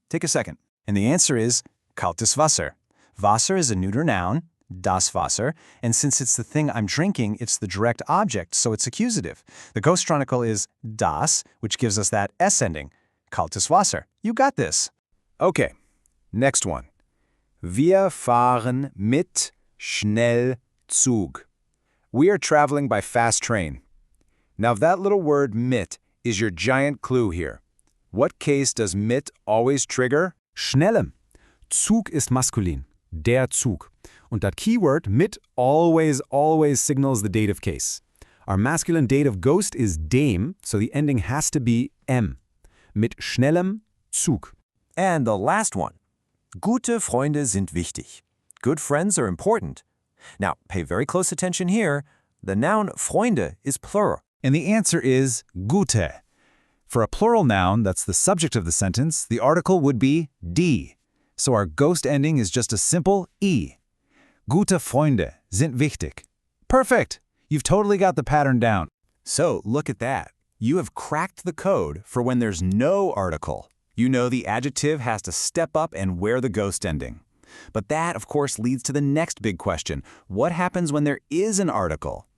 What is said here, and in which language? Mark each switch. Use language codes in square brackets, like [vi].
[en] Take a second. And the answer is [de] kaltes Wasser. [en] Wasser is a neuter noun, das Wasser, and since it's the thing I'm drinking, it's the direct object, so it's accusative. The Ghost Chronicle is das, which gives us that S ending. [de] Kaltes Wasser. [en] You got this. Okay, next one. [de] Wir fahren mit Schnellzug. [en] We are traveling by fast train. Now that little word mit is your giant clue here. What case does mit always trigger? [de] Schnellem. Zug ist maskulin. Der Zug. [en] Und that keyword mit always signals the dative case. Our masculine dative ghost is dem, so the ending has to be m. [de] Mit schnellem Zug. [en] And the last one. [de] Gute Freunde sind wichtig. [en] Good friends are important. Now, pay very close attention here. The noun Freunde is plural. And the answer is gute. For a plural noun that's the subject of the sentence, the article would be die. So our ghost ending is just a simple e. [de] Gute Freunde sind wichtig. [en] Perfect! You've totally got the pattern down. So look at that. You have cracked the code for when there's no article. You know the adjective has to step up and wear the ghost ending. But that, of course, leads to the next big question. What happens when there is an article?